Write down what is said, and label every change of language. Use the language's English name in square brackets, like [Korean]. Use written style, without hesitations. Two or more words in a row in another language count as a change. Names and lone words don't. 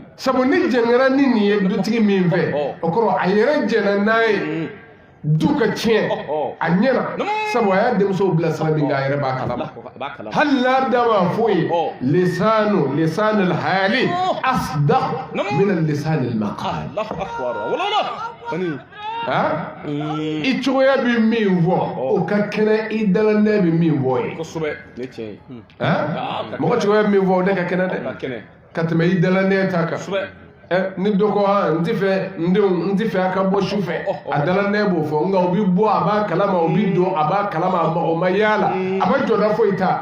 [Bambara] sabu ni jɛngɛra ni nin ye dutigi min fɛ o kɔrɔ a yɛrɛ jɛna n'a ye du ka tiɲɛ a ɲɛna sabu a y'a denmusow bila sira min kan a yɛrɛ b'a kalama B'a kalama. hali n'a da ma foyi [Arabic] لسان حال أصدق من لسان مقال الله أكبر. [Bambara] Wala. Ani. i cogoya bɛ min fɔ o ka kɛnɛ i dalanɛ bɛ min fɔ ye Kosɛbɛ. Ne tiɲɛ ye. mɔgɔ cogoya bɛ min fɔ o de ka kɛnɛ Ka dɛ kɛnɛ. ka tɛmɛ i dalanɛ ta kan Kosɛbɛ. ni dɔ ko n tɛ fɛ n denw n tɛ fɛ a ka bɔ su fɛ a dalanɛ b'o fɔ nka o bɛ bɔ a b'a kalama o bɛ don a b'a kalama o ma yaala a ma jɔda foyi ta